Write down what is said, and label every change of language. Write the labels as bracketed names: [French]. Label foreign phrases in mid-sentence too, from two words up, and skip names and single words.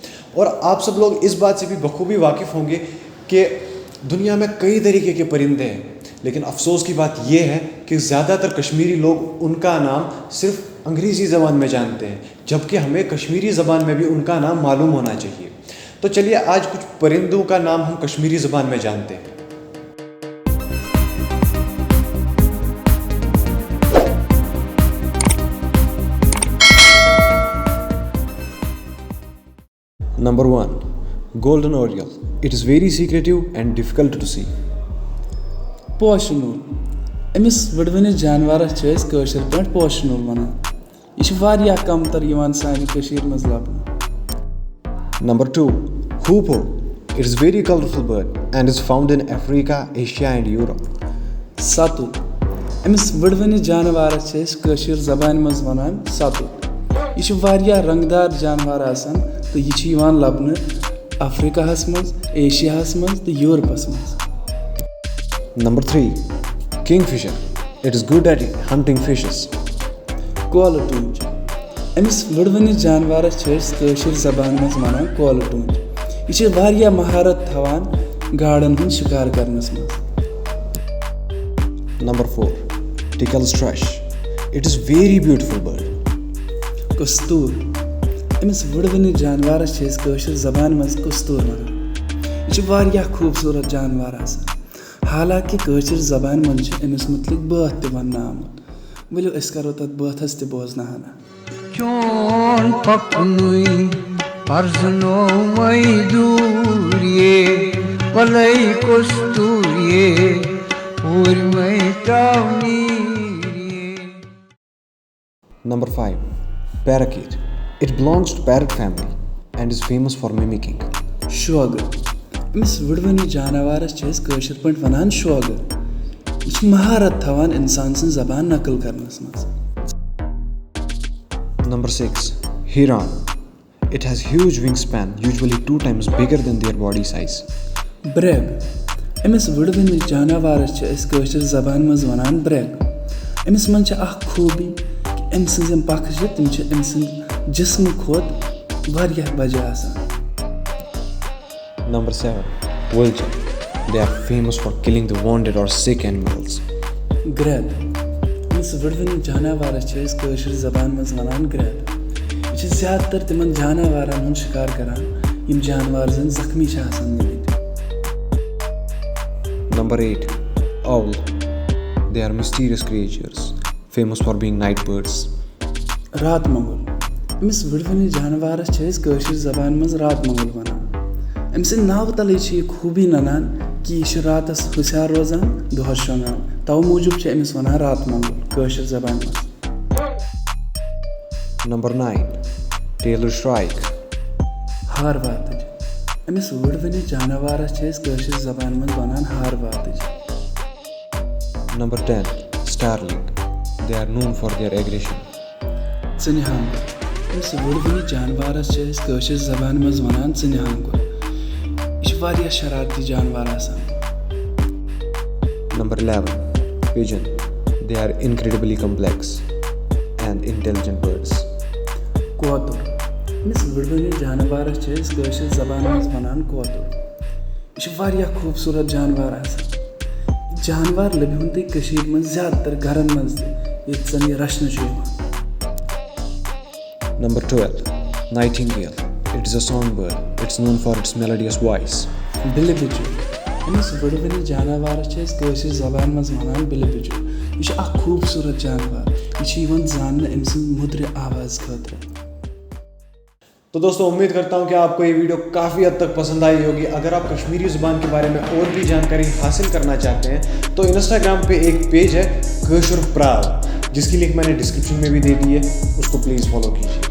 [Hindi] और आप सब लोग इस बात से भी बखूबी वाकिफ़ होंगे कि दुनिया में कई तरीके के परिंदे हैं, लेकिन अफसोस की बात यह है कि ज़्यादातर कश्मीरी लोग उनका नाम सिर्फ अंग्रेज़ी ज़बान में जानते हैं, जबकि हमें कश्मीरी ज़बान में भी उनका नाम मालूम होना चाहिए। तो चलिए आज कुछ परिंदों का नाम हम कश्मीरी ज़बान में जानते हैं। [English] Number 1. Golden Oriole. It is very secretive and difficult to see. [Kashmiri] पोशनूल अमिस वडवनिस जानवरस छ अस कशर पे पोशनूल वनान। यह वारियाह कमतर यिवान सानि कशीर मज लबन। [English] Number 2. Hoopoe. It is very colorful bird and is found in Africa, Asia and Europe. [Kashmiri] सतुत अमिस वडवनिस जानवरस छ अस कशर ज़बान मज वनान सतुत। यह वारियाह रंगदार जानवर आसान तो यह यिवान लबन अफ्रीकाहस मज, एशियाहस मज तो यूरोपस मज। [English] Number 3. Kingfisher. It is good at hunting fishes. [Kashmiri] कोल टूंज अमिस वडवनिस जानवरस छ अस कशर ज़बान मज वनान कोल टूंज। यह वारियाह महारत थवान गाड़न हुंद शिकार करनस मज। [English] Number 4. Tickle thrush. It is very beautiful bird. [Kashmiri] कस्तूर अमिस वडवनिस जानवरस छ अस कशर ज़बान मज कस्तूर वनान। यह वारियाह खूबसूरत जानवर आसान। हालांकि कशर ज़बान मन छ अमिस मुतलिक बात ते वन्ना आमुत। वलियो अस करो तत बातस ते बोजना हना। चोन पकनुई परजनो मईदूरिये वलई कस्तूरिये उर्मई टावनीरिये। [English] Number 5. Parakeet. It belongs to parrot family and is famous for mimicking. [Kashmiri] शोगर अमिस वडवनिस जानवरस छ अस कशर पे वनान शोगर। यह महारत थवान इंसान सन ज़बान नकल करनस मज। [English] Number 6. Heron. It has huge wingspan, usually 2 times bigger than their body size. [Kashmiri] ब्रेग अमिस वडवनिस जानवरस छ अस कशर ज़बान मज वनान ब्रेग। अमिस मन छ अख खूबी कि अम सज पख छ तम छ अम सज जिस्म खोत वारियाह बजे आसान। [English] Number 7. Vulture. They are famous for killing the wounded or sick animals. [Kashmiri] ग्रैब अमिस वडवनिस जानवरस छ अस कशर ज़बान मज वनान ग्रैब। यह ज़्यादातर तिमन जानवरन हुंद शिकार करान यम जानवर जन जख्मी छ आसान गमित। [English] Number 8. Owl. They are mysterious creatures, famous for being night birds. [Kashmiri] रात मंगुल अमिस वडवनिस जानवरस छ अस कशर ज़बान मज रात मंगुल वनान। अम सद नाव तले यह खूबी ननान कि यह रातस हुशियार रोजान दोहस शोंगान, तव मूजूब छ अमिस वनान रात मंगुल कशर ज़बान मज। [English] Number 9. Tailor shrike. [Kashmiri] हार वातज अमिस वडवनिस जानवरस छ अस कशर ज़बान मज वनान हार वातज। [English] Number 10. Starling. They are known for their aggression. [Kashmiri] चनिहांगुल अमिस वडवनिस जानवरस छ अस कशर ज़बान मज वनान चनिहांगुल। यह वारियाह शरारती जानवर आसान। [English] Number 11. Pigeon. They are incredibly complex and intelligent birds. [Kashmiri] कोतुर अमिस वडवनिस जानवरस छ अस कशर ज़बान मज वनान कोतुर। यह वारियाह खूबसूरत जानवर आसान। जानवर लब्युन तै कशीर मज ज़्यादातर घरन मज ये जन यह रचन छ यिवान। [English] Number 12. Nightingale. It is a songbird. It's known for its melodious voice. [Kashmiri] बिल बिजुल अमिस वडवनिस जानवरस छ अस कशर ज़बान मज वनान बिल बिजुल। यह अख खूबसूरत जानवर। यह यिवान जानने अम सद मुद्र आवाज़ खतर। [Hindi] तो दोस्तों, उम्मीद करता हूं कि आपको ये वीडियो काफ़ी हद तक पसंद आई होगी। अगर आप कश्मीरी ज़ुबान के बारे में और भी जानकारी हासिल करना चाहते हैं तो इंस्टाग्राम पे एक पेज है कशर प्राव, जिसकी लिंक मैंने डिस्क्रिप्शन में भी दे दी है, उसको [English] please follow [Hindi] कीजिए।